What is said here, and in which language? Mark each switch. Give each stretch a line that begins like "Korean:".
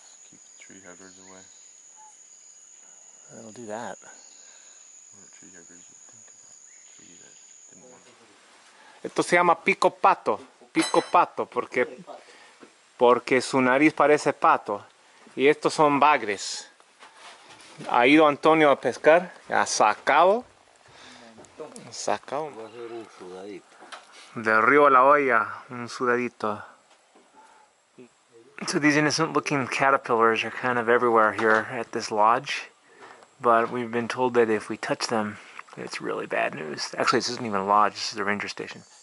English: Keep the tree huggers away. That'll do that. What tree huggers would think about a tree that didn't want to.
Spanish: Esto se llama pico pato, porque su nariz parece pato. Y estos son bagres. Ha ido Antonio a pescar, ha sacado. Va a ser un sudadito. Del río a la olla, un sudadito.
English: So these innocent looking caterpillars are kind of everywhere here at this lodge. But we've been told that if we touch them, it's really bad news. Actually, this isn't even a lodge, this is the ranger station.